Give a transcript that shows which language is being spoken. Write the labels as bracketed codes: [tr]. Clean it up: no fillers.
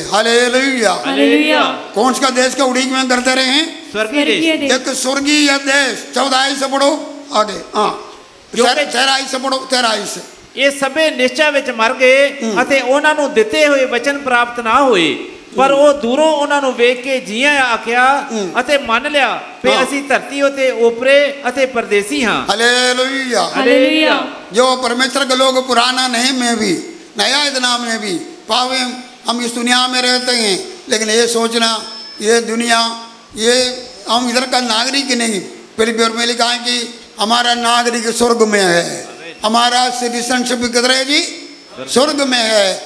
[hi] Hallelujah hallelujah. कौन सा देश का उड़ीक में करते रहे हैं? स्वर्गीय देश। एक स्वर्गीय देश। 14 से पढ़ो आगे। हाँ, 13 से पढ़ो। 13 से। [pa] ये सबे निश्चय विच मर गए अते उन्हां नूं दिते हुए वचन प्राप्त ना होए, ਪਰ ਉਹ ਦੂਰੋਂ ਉਹਨਾਂ ਨੂੰ ਵੇਖ ਕੇ ਜੀਆਂ ਆਖਿਆ ਅਤੇ ਮੰਨ ਲਿਆ ਕਿ ਅਸੀਂ ਧਰਤੀ ਉਤੇ ਓਪਰੇ ਅਤੇ ਪਰਦੇਸੀ ਹਾਂ। [hi] हालेलुया। हालेलुया। जो परमेश्वर के लोग पुराना नहीं में भी नया इतना में भी पावे हम इस दुनिया में रहते हैं, लेकिन ये सोचना ये दुनिया ये हम इधर का नागरिक नहीं। फिलिपियों में लिखा है कि हमारा नागरिक स्वर्ग में है, हमारा सिटीजनशिप किधर है जी? स्वर्ग में है।